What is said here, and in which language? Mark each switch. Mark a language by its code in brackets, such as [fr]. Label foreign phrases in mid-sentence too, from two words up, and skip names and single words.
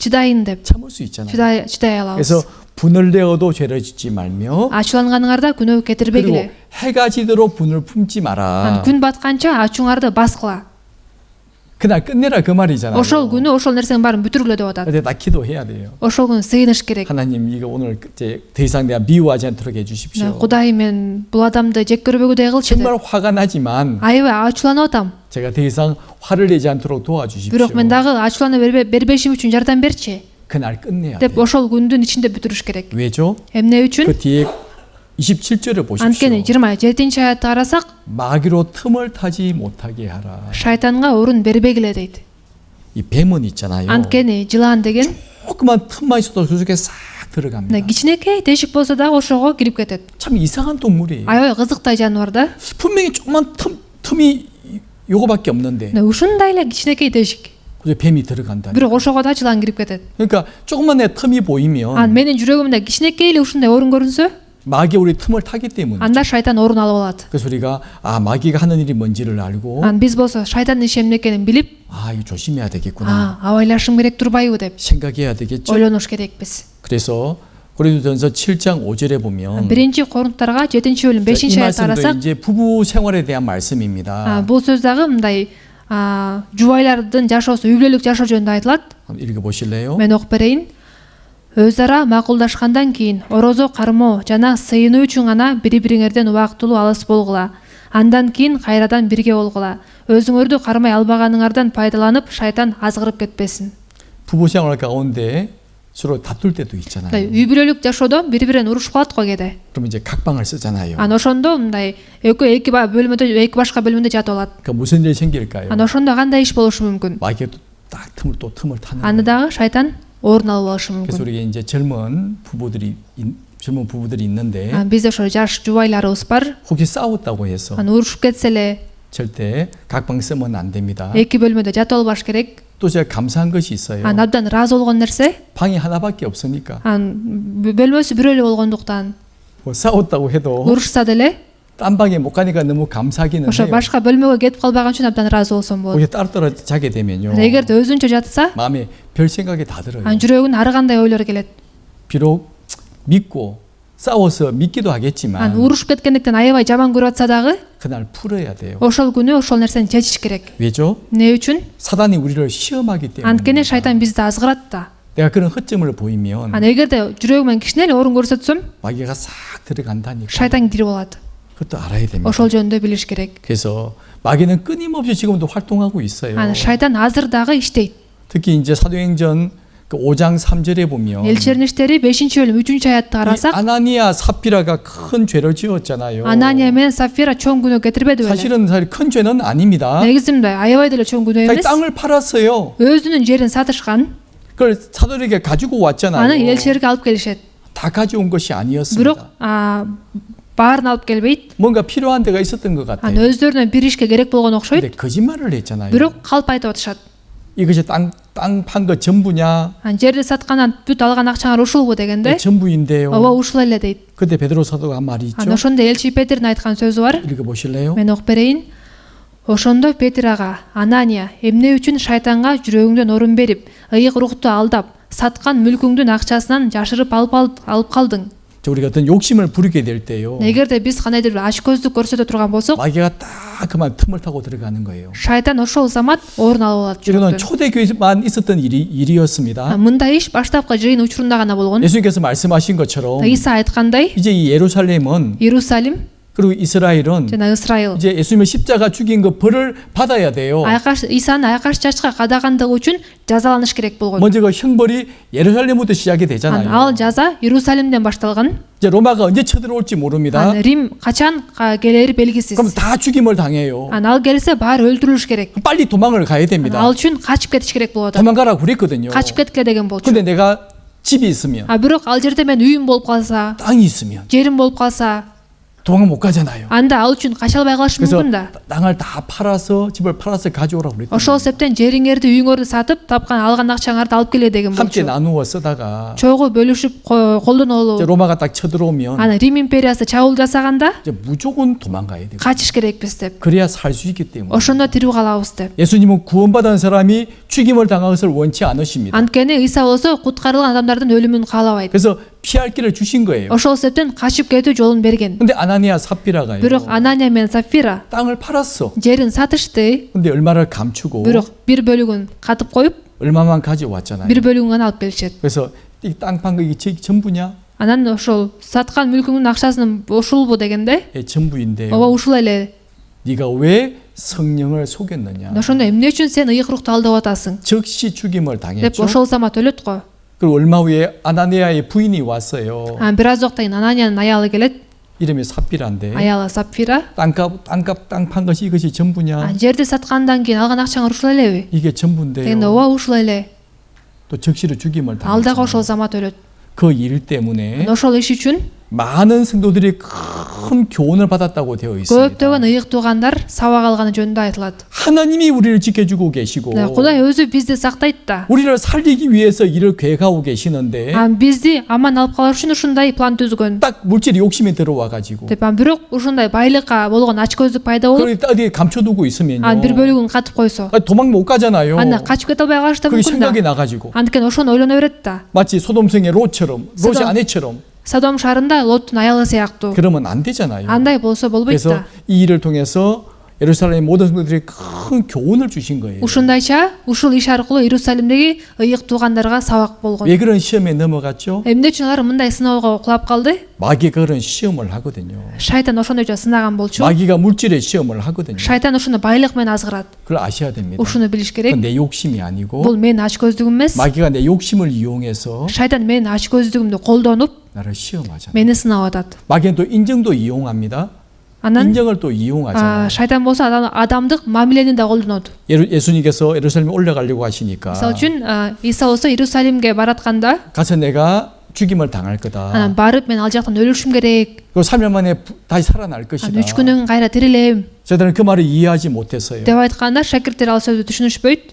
[ky] Чыдайын деп. [ko] 참을 수 있잖아요. [ky] чыдай алабыз. [ko] 그래서 분을 내어도 죄를 짓지 말며 [ky] ачууланганыңарда күнөөгө [ko] 그리고 [ky] кетирбегиле. [ko] 해가 지도록 분을 품지 마라. [ky] Күн батканча ачууңарды баскыла. [ko] 그날 끝내라 그 말이잖아요. [ky] Ошол күнү ошол нерсенин баарын бүтүргүлө деп атат. [ko] 근데 나 기도해야 돼요. [ky] Ошол күнү сыйыныш керек. [ko] 하나님 이거 오늘 이제 더 이상 내가 미워하지 않도록 해주십시오. [ky] Кудай мен бул адамды жек көрбөгүдөй кылчы деп. [ko] 정말 화가 나지만 [ky] Аябай ачууланып атам. [ko] 제가 더 이상 화를 내지 않도록 도와주십시오. [ky] Бирок мен дагы ачуулана бербешим үчүн жардам берчи [ko] 그날 끝내야 [ky] деп [ko] 돼요. [ky] ошол күндүн ичинде бүтүрүш керек. [ko] 왜죠? [ky] Эмне үчүн? [ko] 그 뒤에 27절을 보십시오. [ky] Анткени 27 аятты карасак, [ko] 마귀로 틈을 타지 못하게 하라. [ky] шайтанга орун бербегиле дейт. [ko] 이 뱀은 있잖아요. [ky] Анткени жылаан деген [ko] 조그만 틈만 있어도 그 속에 싹 들어갑니다. [ky] кичинекей тешик болсо дагы ошого кирип кетет. [ko] 참 이상한 동물이에요. [ky] Аябай кызыктай жаныбар да. [ko] 분명히 조그만 틈이 요거밖에 없는데 [ky] Ушундай эле кичинекей тешик. [ko] 그저 뱀이 들어간다. [ky] Бирок ошого да жылаан кирип кетет. [ko] 그러니까 조그만 내 틈이 보이면 [ky] Менин жүрөгүмдө кичинекей эле ушундай орун көрүнсө, [ko] 마귀 우리 틈을 타기 때문에. [ky] анда шайтан орун алып алат. [ko] 그래서 우리가 마귀가 하는 일이 뭔지를 알고 [ky] Биз болсо шайтандын иши эмне экенин билип, [ko] 이거 조심해야 되겠구나. [ky] абайлашым керек турбайбы деп [ko] 생각해야 되겠죠. [ky] ойлонуш керекпиз. [ko] 그래서 고린도전서 7장 5절에 보면 [ky] Биринчи Корунттарга 7-бөлүм [ko] 이 [ky] 5-аятты [ko] 말씀도 [ky] карасак, [ko] 이제 부부 생활에 대한 말씀입니다. [ky] бул сөз дагы мындай жубайлардын жашоосу, үй бүлөлүк жашоо жөнүндө айтылат. [ko] 한번 읽어 보실래요? [ky] Мен окуп берейин. Өз ара макулдашкандан кийин орозо кармоо жана сыйынуу үчүн гана бири-бириңерден убактылуу алыс болгула. Андан кийин кайрадан бирге болгула. Өзүңөрдү кармай албаганыңардан пайдаланып, шайтан азгырып кетпесин. [ko] 부부 생활 가운데 서로 다툴 때도 있잖아요. [ky] Үй бүлөлүк жашоодо бири-биринен урушуп калат го кээде. [ko] 그럼 이제 각방을 쓰잖아요. [ky] Ошондо мындай эки башка бөлмөдө жатып алат. [ko] 그러니까 무슨 일이 생길까요? [ky] Ошондо кандай иш болушу мүмкүн? [ko] 마귀가 딱 틈을 타는 [ky] Аны [ko] 거예요. [ky] дагы шайтан орун алып алышы [ko] 그래서 [ky] мүмкүн. [ko] 우리가 이제 젊은 부부들이 있는데 [ky] Бизде ошо жаш жубайларыбыз бар. [ko] 혹시 싸웠다고 해서 [ky] Урушуп кетсе эле [ko] 절대 각방 쓰면 안 됩니다. [ky] эки бөлмөдө жатып албаш керек. [ko] 또 제가 감사한 것이 있어요. [ky] Абдан ыраазы болгон нерсе, [ko] 방이 하나밖에 없으니까 [ky] бөлмөсү бирөө эле болгондуктан [ko] 뭐 싸웠다고 해도 [ky] урушса деле [ko] 딴 방에 못 가니까 너무 감사하기는 [ky] ошо [ko] 해요. [ky] башка бөлмөгө кетип калбаган үчүн абдан ыраазы болсом болот. [ko] 거기 따로따로 자게 되면요. [ky] Эгерде өзүнчө жатса, [ko] 마음에 별 생각이 다 들어요. [ky] жүрөгүнө ар кандай ойлор келет. [ko] 비록 믿고 싸워서 믿기도 하겠지만 [ky] Урушуп кеткендиктен аябай жаман көрүп атса дагы, [ko] 그날 풀어야 돼요. [ky] ошол күнү ошол нерсени чечиш керек. [ko] 왜죠? [ky] Эмне үчүн? [ko] 사단이 우리를 시험하기 때문에. [ky] Анткени шайтан бизди азгырат да. [ko] 내가 그런 허점을 보이면 [ky] Эгерде жүрөгүмөн кичине эле орун көрсөтсөм, [ko] 마귀가 싹 들어간다니까. [ky] шайтан кирип алат. [ko] 그것도 알아야 됩니다. [ky] Ошол жөнүндө билиш керек. [ko] 그래서 마귀는 끊임없이 지금도 활동하고 있어요. [ky] Шайтан азыр дагы иштейт. [ko] 특히 이제 사도행전 그 5장 3절에 보면 [ky] Элчилердин иштери 5-бөлүм 3-аятты [ko] 이 [ky] карасак, [ko] 아나니아 사피라가 큰 죄를 지었잖아요. [ky] Анания менен Сафира чоң күнөө кетирбеди беле? [ko] 사실은 큰 죄는 아닙니다. [ky] Негизи мындай аябай деле чоң күнөө [ko] 자기 [ky] эмес. [ko] 땅을 팔았어요. [ky] Өзүнүн жерин сатышкан. [ko] 그걸 사도에게 가지고 왔잖아요. [ky] Аны элчилерге алып келишет. [ko] 다 가져온 것이 [ky] Бирок [ko] 아니었습니다. [ky] баарын алып келбейт. [ko] 뭔가 필요한 데가 있었던 것 같아요. [ky] Өздөрүнө бир ишке керек болгон окшойт. [ko] 근데 거짓말을 했잖아요. [ky] Бирок калп айтып атышат. [ko] 이것이 땅 판 거 전부냐? [ky] Жерди саткандан бүт алган акчаңар ушулбу дегенде, [ko] 전부인데요. [ky] ооба ушул эле дейт. [ko] 그때 베드로 사도가 한 말이 있죠. [ky] Ошондо элчи Петрдин айткан сөзү бар. [ko] 읽어 보실래요? [ky] Мен окуп берейин. Ошондо Петр ага, Анания, эмне үчүн шайтанга жүрөгүңдөн орун берип, ыйык рухту алдап, саткан мүлкүңдүн акчасынан жашырып алып калдың? [ko] 우리가 어떤 욕심을 부리게 될 때요. [ky] Эгерде биз кандайдыр бир ачкөздүк көрсөтө турган болсок, [ko] 마귀가 딱 그만 틈을 타고 들어가는 거예요. [ky] шайтан ошол замат орун алып алат [ko] 이거는 [ky] жүрөктөн. [ko] 초대교회만 있었던 일이었습니다. [ky] Мындай иш баштапкы жыйын учурунда гана болгон. [ko] 예수님께서 말씀하신 것처럼 [ky] Иса айткандай, [ko] 이제 이 예루살렘은 [ky] Иерусалим [ko] 그리고 이스라엘은 [ky] жана Исраил [ko] 이제 예수님을 십자가 죽인 그 벌을 받아야 돼요. [ky] Исаны айкаш чачка кадагандыгы үчүн жазаланыш керек болгон. [ko] 먼저 그 형벌이 예루살렘부터 시작이 되잖아요. [ky] Ал жаза Иерусалимден башталган. [ko] 이제 로마가 언제 쳐들어올지 모릅니다. [ky] Рим качан келери белгисиз. [ko] 그럼 다 죽임을 당해요. [ky] Ал келсе баары өлтүрүлүш керек. [ko] 빨리 도망을 가야 됩니다. [ky] Ал үчүн качып кетиш керек болот. [ko] 도망가라고 그랬거든요. [ky] Качып кеткиле деген болчу. [ko] 근데 내가 집이 있으면 [ky] Бирок ал жерде мен үйүм болуп калса, [ko] 땅이 있으면 [ky] жерим болуп калса, [ko] 도망 못 가잖아요. [ky] анда ал үчүн кача албай калышы [ko] 그래서 [ky] мүмкүн да. [ko] 땅을 다 팔아서 집을 팔아서 가져오라고 그랬더니 [ky] Ошол себептен жериңерди үйүңөрдү сатып, тапкан алган акчаңарды алып келе деген [ko] 함께 [ky] болчу. [ko] 나누어 쓰다가 [ky] Чогуу бөлүшүп [ko] 이제 [ky] колдонолу. [ko] 로마가 딱 쳐들어오면 [ky] Ана Рим империясы чабуул жасаганда [ko] 이제 무조건 도망가야 돼요. [ky] качыш керекпиз деп. [ko] 그래야 살 수 있기 때문에. [ky] Ошондо тирүү калабыз деп. [ko] 예수님은 구원받은 사람이 죽임을 당한 것을 원치 않으십니다. [ky] Анткени Иса болсо куткарылган адамдардын өлүмүн каалабайт. [ko] 그래서 피할 길을 주신 거예요. [ky] Ошол себептен качып кетүү жолун берген. [ko] 근데 아나니아 삽비라가요. [ky] Бирок Анания менен Сапфира [ko] 땅을 팔았어. [ky] жерин сатышты. [ko] 근데 얼마를 감추고 [ky] Бирок бир бөлүгүн катып коюп, [ko] 얼마만 가져왔잖아요. [ky] бир бөлүгүн гана алып келишет. [ko] 그래서 이 땅 판 거 이게 전부냐? [ky] Анан ошол саткан мүлкүңдүн акчасын ушулбу дегенде, [ko] 예, 전부인데요. [ky] ооба ушул эле. [ko] 네가 왜 성령을 속였느냐? [ky] Ошондо эмне үчүн сен ыйык рухту алдап атасың? [ko] 즉시 죽임을 [ky] деп [ko] 당했죠. [ky] ошол замат өлөт го. [ko] 그리고 얼마 후에 아나니아의 부인이 왔어요. [ky] Бир аз убакта кийин Ананиянын аялы келет. [ko] 이름이 삽비라인데 [ky] Аялы Сапфира. [ko] 땅 판 것이 이것이 전부냐? [ky] Жерди саткандан кийин алган акчаңар ушул элеби? [ko] 이게 [ky] дегенде [ko] 전부인데요. [ky] ооба ушул эле. [ko] 또 즉시로 죽임을 [ky] Ал дагы [ko] 당했죠. [ky] ошол замат өлөт. [ko] 그 일 때문에 [ky] Ошол иш үчүн [ko] 많은 성도들이 큰 교훈을 받았다고 되어 있습니다. [ky] көптөгөн ыйык туугандар сабак алганы жөнүндө айтылат. [ko] 하나님이 우리를 지켜주고 계시고 [ky] Кудай өзү бизди сактайт да. [ko] 우리를 살리기 위해서 일을 계획하고 계시는데 [ky] Бизди аман алып калыш үчүн ушундай план түзгөн. [ko] 딱 물질의 욕심이 들어와 가지고 [ky] деп бирок ушундай байлыкка болгон ачкөздүк пайда болуп, [ko] 그걸 어디 감춰두고 있으면요. [ky] бир бөлүгүн катып койсо, [ko] 도망 못 가잖아요. [ky] анда качып кете албай калышы да [ko] 그게 [ky] мүмкүн да. [ko] 생각이 나가지고 [ky] Анткени ошону ойлоно берет да. [ko] 마치 소돔성의 롯처럼 롯의 소돔. 아내처럼 [ky] Содом шаарында Лоттун аялы сыяктуу. [ko] 그러면 안 되잖아요. [ky] Андай болсо болбойт [ko] 그래서 [ky] да. [ko] 이 일을 통해서 예루살렘의 모든 성도들이 큰 교훈을 주신 거예요. [ky] Ушундайча ушул иш аркылуу Иерусалимдеги ыйык туугандарга сабак болгон. [ko] 왜 그런 시험에 넘어갔죠? [ky] Эмне үчүн алар мындай сыноого кулап калды? [ko] 마귀가 그런 시험을 하거든요. [ky] Шайтан ошондойча сынаган болчу. [ko] 마귀가 물질의 시험을 하거든요. [ky] Шайтан ушуну байлык менен азгырат. [ko] 그걸 아셔야 됩니다. [ky] Ушуну билиш керек. [ko] 그건 내 욕심이 아니고 [ky] Бул менин ачкөздүгүм эмес. [ko] 마귀가 내 욕심을 이용해서 [ky] Шайтан менин ачкөздүгүмдү колдонуп [ko] 나를 시험하잖아요. [ky] мени сынап атат. [ko] 마귀는 또 인정도 이용합니다. [ky] Анан [ko] 인정을 또 이용하잖아요. [ky] шайтан болсо адамдык мамилени да колдонот. [ko] 예수님께서 예루살렘에 올라가려고 하시니까 [ky] Мисалы үчүн Иса болсо Иерусалимге баратканда [ko] 가서 내가 죽임을 당할 거다. [ky] анан барып мен ал жактан өлүшүм керек. [ko] 그 3년 만에 다시 살아날 것이다. [ky] 3 күнөн кайра тирилем [ko] 저들은 그 말을 이해하지 못했어요. [ky] деп айтканда шакирттер ал сөздү түшүнүшпөйт.